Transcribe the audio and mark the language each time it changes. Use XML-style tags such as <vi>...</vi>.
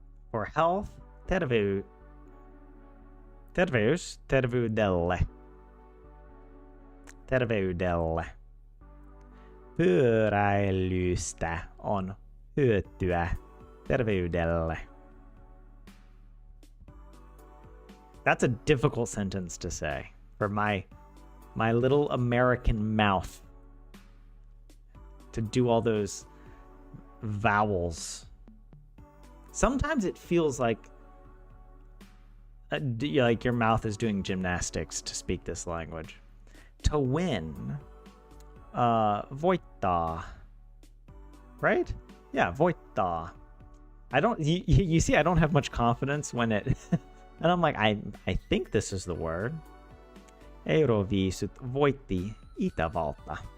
<en>For health,</en> <fi>terveys, terveydelle. Terveydelle. Pyöräilystä on hyötyä terveydelle.</fi> <en>That's a difficult sentence to say for my little American mouth to do all those vowels. Sometimes it feels like your mouth is doing gymnastics to speak this language. To win, voittaa, right? Yeah, voittaa. I don't. You see, I don't have much confidence when it, and I'm like, I think this is the word.</en> <fi>Euroviisut voitti Itävalta.</fi>